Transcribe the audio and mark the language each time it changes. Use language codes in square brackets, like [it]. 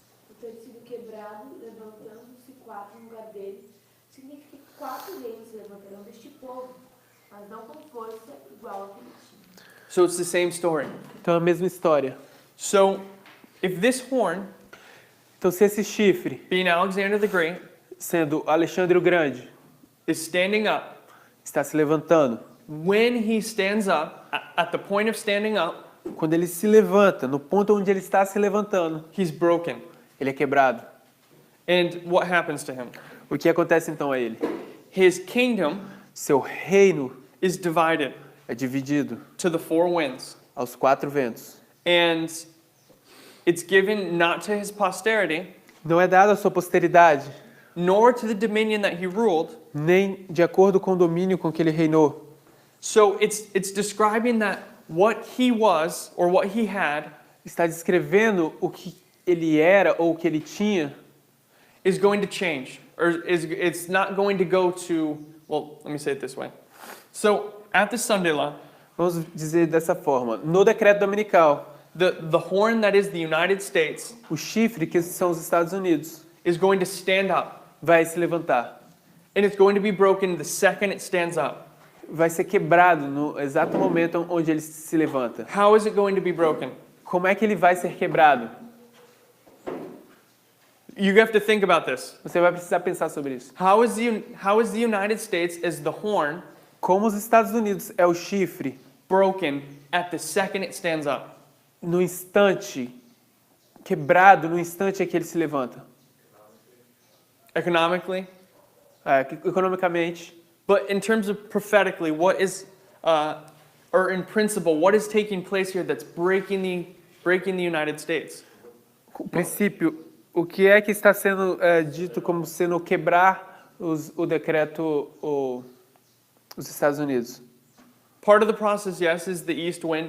[pt] O ter sido quebrado, levantando-se 4 no lugar dele, significa que 4 reinos se levantarão deste povo, mas não com força igual ao que ele tinha. [en] So it's the same story. [pt] Então é a mesma história. [en] So, if this horn, [pt] Então se esse chifre, [en] being Alexander the Great, [pt] sendo Alexandre o Grande, [en] is standing up, [pt] está se levantando, [en] when he stands up, at the point of standing up, [pt] quando ele se levanta, no ponto onde ele está se levantando, [en] he's broken. [pt] ele é quebrado. [en] And what happens to him? [pt] O que acontece então a ele? [en] His kingdom [pt] Seu reino [en] is divided [pt] é dividido [en] to the 4 winds. [pt] aos 4 ventos. [en] And it's given not to his posterity, [pt] Não é dado à sua posteridade, [en] nor to the dominion that he ruled. [pt] nem de acordo com o domínio com que ele reinou. [en] So it's describing that what he was or what he had [pt] Está descrevendo o que ele era ou o que ele tinha, [en] is going to change. Or it's not going to go to, well, let me say it this way. So at the Sunday law, [pt] vamos dizer dessa forma, no decreto dominical, [en] the horn that is the United States [pt] o chifre, que são os Estados Unidos, [en] is going to stand up. [pt] vai se levantar. [en] And it's going to be broken the second it stands up. [pt] Vai ser quebrado no exato momento onde ele se levanta. [en] How is it going to be broken? [pt] Como é que ele vai ser quebrado? [en] You have to think about this. [pt] Você vai precisar pensar sobre isso. [en] How is the United States as the horn [pt] Como os Estados Unidos é o chifre, [en] broken at the second it stands up? [pt] no instante, quebrado no instante em que ele se levanta. [en] Economically, [pt] Economicamente, [en] but in terms of prophetically, what is, or in principle, what is taking place here that's breaking the United States? [pt] o princípio, o que é que está sendo dito como sendo quebrar o decreto, os Estados Unidos? [en] Part of the process, yes, is the east wind.